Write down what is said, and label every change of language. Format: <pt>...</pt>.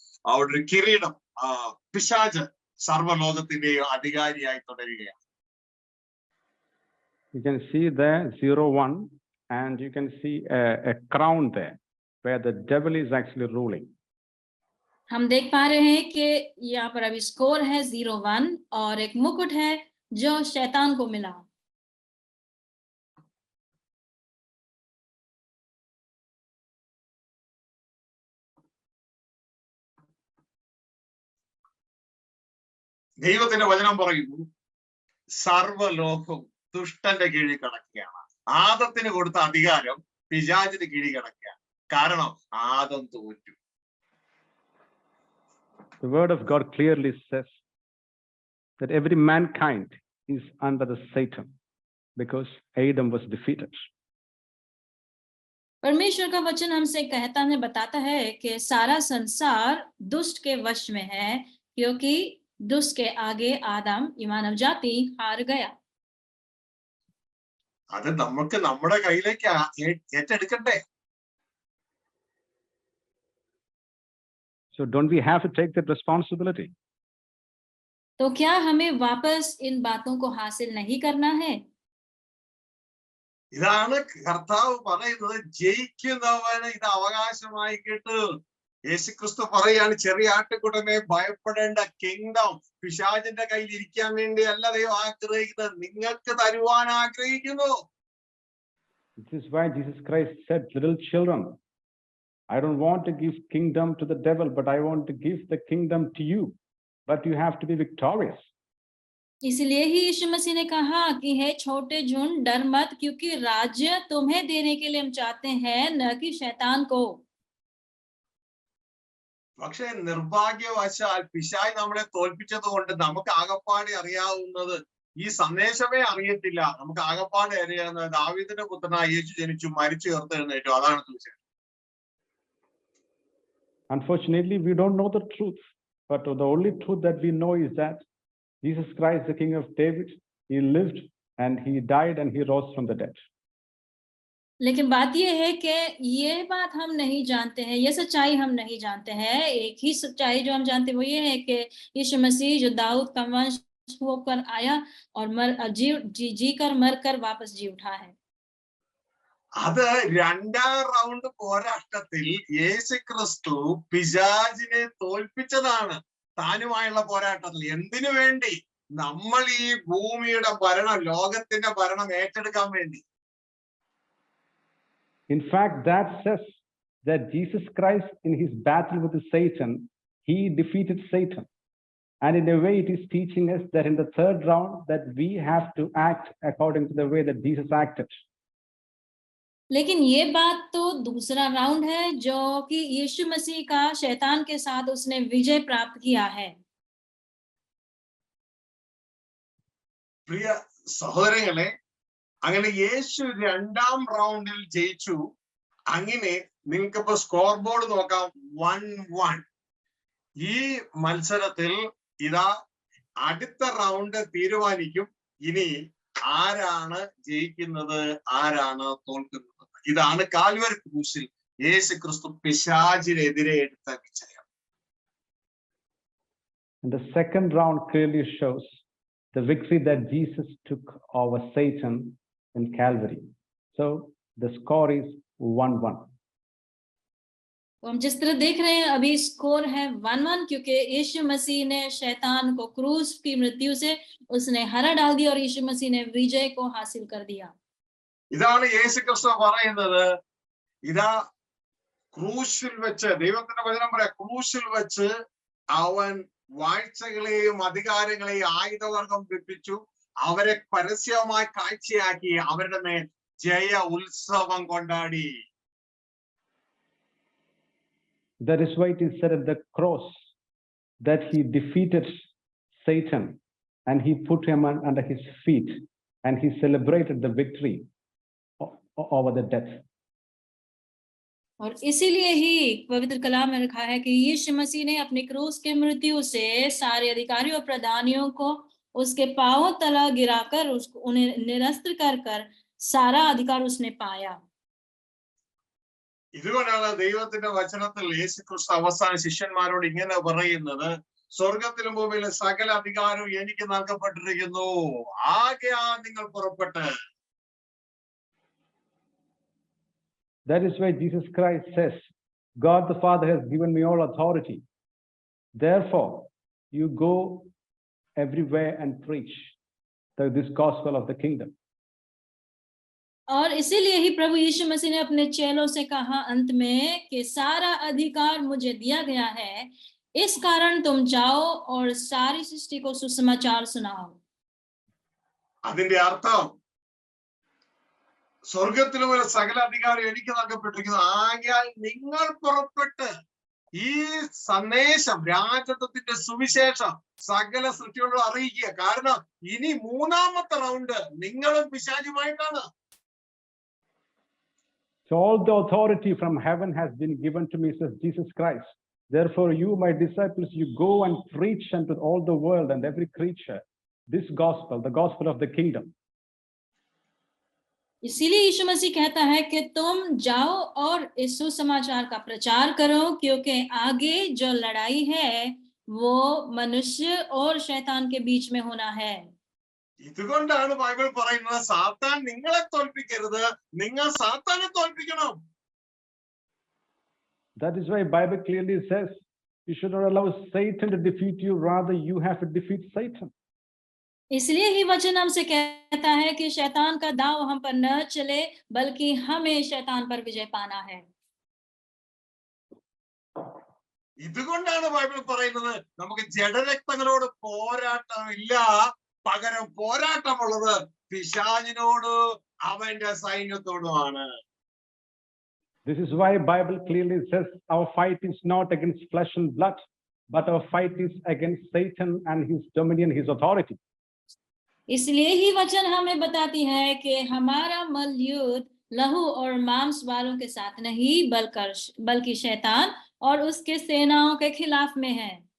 <ml>അവിടെ ഒരു കിരീടം, പിശാച് സർവ്വലോകത്തിന്റെയും അധികാരിയായി തുടരുകയാണ്.</ml> <en>You can see there 0-1, and you can see a crown there where the devil is actually ruling.</en> <hi>हम देख पा रहे हैं कि यहाँ पर अभी स्कोर है 0-1 और एक मुकुट है जो शैतान को मिला.</hi> <ml>ദൈവത്തിന്റെ വചനം പറയുന്നു, സർവ്വലോകവും ദുഷ്ടന്റെ കീഴിൽ കിടക്കുകയാണ്. ആദത്തിന് കൊടുത്ത അധികാരം പിശാചിന് കീഴിൽ കിടക്കുകയാണ്. കാരണം ആദം തോറ്റു.</ml> <en>The word of God clearly says that every mankind is under the Satan because Adam was defeated.</en> <hi>परमेश्वर का वचन हमसे कहता है, बताता है कि सारा संसार दुष्ट के वश में है, क्योंकि दुष्ट के आगे आदम, मानव जाति हार गया.</hi> <ml>അത് നമുക്ക് നമ്മുടെ കയ്യിലേക്ക് ഏറ്റെടുക്കണ്ടേ?</ml> <en>So don't we have to take that responsibility?</en> <hi>तो क्या हमें वापस इन बातों को हासिल नहीं करना है?</hi> <ml>ഇതാണ് കർത്താവ് പറയുന്നത്, ജയിക്കുന്നവന് ഇത് അവകാശമായിക്കിട്ട്. യേശുക്രിസ്തു പറയാണ്, ചെറിയ ആട്ടുകുട്ടനെ ഭയപ്പെടേണ്ട, കിങ്ഡം പിശാചിന്റെ കയ്യിൽ ഇരിക്കാൻ വേണ്ടി അല്ല ദൈവം ആഗ്രഹിക്കുന്നത്, നിങ്ങൾക്ക് തരുവാൻ ആഗ്രഹിക്കുന്നു.</ml> <en>This is why Jesus Christ said, little children, I don't want to give kingdom to the devil, but I want to give the kingdom to you. But you have to be victorious.</en> <hi>इसलिए ही यीशु मसीह ने कहा कि हे छोटे झुंड, डर मत, क्योंकि राज्य तुम्हें देने के लिए हम चाहते हैं, न कि शैतान को.</hi> <ml>പക്ഷെ നിർഭാഗ്യവശാൽ പിശാച് നമ്മളെ തോൽപ്പിച്ചത് കൊണ്ട് നമുക്ക് ആകപ്പാടെ അറിയാവുന്നത് ഈ സന്ദേശമേ അറിയത്തില്ല. നമുക്ക് ആകപ്പാടെ അറിയാവുന്നത് ദാവീദിന്റെ പുത്രനായ യേശു ജനിച്ചു, മരിച്ചു, ഉയർത്തെഴുന്നേറ്റു, അതാണ് തീർച്ചയായും.</ml> <en>Unfortunately, we don't know the truth, but the only truth that we know is that Jesus Christ, the King of David, he lived and he died and he rose from the dead.</en> <hi>लेकिन बात ये है कि ये बात हम नहीं जानते हैं, ये सच्चाई हम नहीं जानते हैं. एक ही सच्चाई जो हम जानते हैं वो ये है कि यीशु मसीह जो दाऊद का वंश होकर आया और जी कर मर कर वापस जी उठा है.</hi> <ml>അത് രണ്ടാം റൗണ്ട് പോരാട്ടത്തിൽ യേശുക്രിസ്തു പിശാചിനെ തോൽപ്പിച്ചതാണ്. താനുമായുള്ള പോരാട്ടത്തിൽ എന്തിനു വേണ്ടി? നമ്മൾ ഈ ഭൂമിയുടെ ഭരണം, ലോകത്തിന്റെ ഭരണം ഏറ്റെടുക്കാൻ വേണ്ടി.</ml> <en>In fact, that says that Jesus Christ, in his battle with Satan, he defeated Satan. And in a way, it is teaching us that in the third round, that we have to act according to the way that Jesus acted.</en> <hi>लेकिन ये बात तो दूसरा round है जो कि यीशु मसीह का शैतान के साथ उसने विजय प्राप्त किया है.</hi> <ml>പ്രിയ സഹോദരങ്ങളെ, അങ്ങനെ യേശു രണ്ടാം റൗണ്ടിൽ ജയിച്ചു. അങ്ങനെ നിങ്ങൾക്കിപ്പോ സ്കോർ ബോർഡ് നോക്കാം, 1-1. ഈ മത്സരത്തിൽ ഇതാ അടുത്ത റൗണ്ട് തീരുമാനിക്കും ഇനി ആരാണ് ജയിക്കുന്നത്, ആരാണ് തോൽക്കുന്നത്. ഇതാണ് കാൽവരി ക്രൂശിൽ യേശുക്രിസ്തു പിശാചിനെതിരെ എടുത്ത വിജയം.</ml> <en>And the second round clearly shows the victory that Jesus took over Satan in Calvary. So the score is 1-1.</en> <hi>तो हम जिस तरह देख रहे हैं अभी स्कोर है 1-1, क्योंकि यीशु मसीह ने शैतान को क्रूस की मृत्यु से उसने हरा डाल दिया और यीशु मसीह ने विजय को हासिल कर दिया.</hi> <ml>ഇതാണ് യേശുക്രിസ്തു പറയുന്നത്. ഇതാ ക്രൂശിൽ വെച്ച്, ദൈവത്തിന്റെ വചനം പറയാം, ക്രൂശിൽ വെച്ച് അവൻ വാഴ്ചകളെയും അധികാരങ്ങളെയും ആയുധവർഗം വെപ്പിച്ചു, അവരെ പരസ്യമായി കാഴ്ചയാക്കി, അവരുടെ മേൽ ജയ ഉത്സവം കൊണ്ടാടി.</ml> <en>That is why it is said at the cross that he defeated Satan and he put him under his feet and he celebrated the victory over the death.</en> <hi>और इसीलिए ही पवित्र कलाम में लिखा है कि यीशु मसीह ने अपनी क्रूस के मृत्यु से सारे अधिकारियों और प्रधानियों को उसके पांवों तला गिराकर उसको उन्हें निरस्त कर सारा अधिकार उसने पाया.</hi> <ml>ഇതുകൊണ്ടാണ് ദൈവത്തിന്റെ വചനത്തിൽ യേശുക്രിസ്തു അവസാന ശിഷ്യന്മാരോട് ഇങ്ങനെ പറയുന്നത്, സ്വർഗത്തിലും ഭൂമിയിലെ സകല അധികാരവും എനിക്ക് നൽകപ്പെട്ടിരിക്കുന്നു, ആകയാൽ നിങ്ങൾ പുറപ്പെട്ട്.</ml> <en>That is why Jesus Christ says, God the Father has given me all authority. Therefore, you go everywhere and preach this gospel of the kingdom.</en> <hi>और इसीलिए ही प्रभु यीशु मसीह ने अपने चेलों से कहा अंत में कि सारा अधिकार मुझे दिया गया है, इस कारण तुम जाओ और सारी सृष्टि को सुसमाचार सुनाओ.</hi> <ml>അതിന്റെ അർത്ഥം സ്വർഗത്തിലും സകല അധികാരം എനിക്ക് നൽകപ്പെട്ടിരിക്കുന്നു, ആകയാൽ നിങ്ങൾ പുറപ്പെട്ട് ഈ സന്ദേശം, രാജത്വത്തിന്റെ സുവിശേഷം സകല സൃഷ്ടികളോട് അറിയിക്കുക. കാരണം ഇനി മൂന്നാമത്തെ റൗണ്ട് നിങ്ങളും പിശാചുമായിട്ടാണ്.</ml> <en>So all the authority from heaven has been given to me, says Jesus Christ. Therefore, you, my disciples, you go and preach unto all the world and every creature this gospel, the gospel of the kingdom.</en> <hi>इसीलिए यीशु मसीह कहता है कि तुम जाओ और इस सुसमाचार का प्रचार करो, क्योंकि आगे जो लड़ाई है वो मनुष्य और शैतान के बीच में होना है।</hi> <ml>ഇതുകൊണ്ടാണ് ബൈബിൾ പറയുന്നത് സാത്താൻ നിങ്ങളെ തോൽപ്പിക്കരുത്, നിങ്ങൾ സാത്താനെ തോൽപ്പിക്കണം.</ml> <en>That is why Bible clearly says you should not allow Satan to defeat you, rather you have to defeat Satan.</en> <hi>इसलिए ही वचन हमसे कहता है कि शैतान का दांव हम पर न चले, बल्कि हमें शैतान पर विजय पाना है।</hi> <ml>ഇതുകൊണ്ടാണ് ബൈബിൾ പറയുന്നത് നമുക്ക് ജഡരക്തങ്ങളോട് പോരാട്ടമില്ല, പകരം പോരാട്ടമുള്ളത് പിശാചിനോട് അവന്റെ സൈന്യത്തോടുമാണ്.</ml> <en>This is why Bible clearly says our fight is not against flesh and blood, but our fight is against Satan and his dominion, his authority.</en> <hi>इसलिए ही वचन हमें बताती है कि हमारा मल युद्ध लहू और मांस वालों के साथ नहीं, बल्कि शैतान और उसके सेनाओं के खिलाफ में है।</hi>